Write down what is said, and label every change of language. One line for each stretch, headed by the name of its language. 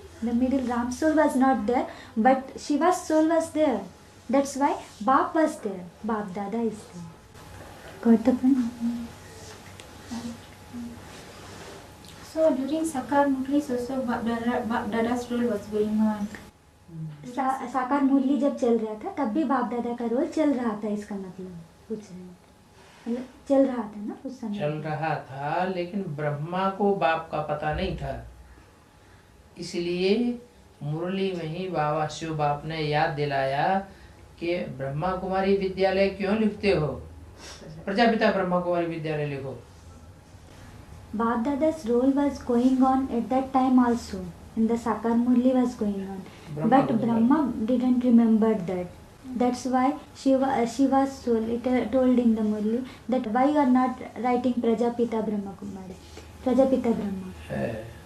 English: In the middle, Ram's soul was not there, but Shiva's soul was there. That's why Bap was there, Bap Dada is there. Got the point? So during Sakar Murlis also Bap Dada's role was going on.
Hindi: साकार मुरली जब चल रहा था तब भी बाप दादा का रोल चल रहा था, इसका मतलब पूछ रहे हैं, मतलब चल रहा था ना उस समय? चल रहा था, लेकिन ब्रह्मा को बाप का पता नहीं था, इसलिए मुरली में ही बाबा शिव बाप ने याद दिलाया कि ब्रह्मा कुमारी विद्यालय क्यों लिखते हो, प्रजापिता ब्रह्मा कुमारी विद्यालय लिखो।
English: Bap Dada's role was going on at that time also, and the Sakar Murli was going on. But Brahma didn't remember that. That's why Shiva's soul, it told in the Murli that why you are not writing Prajapita Brahma Kumari, Prajapita Brahma.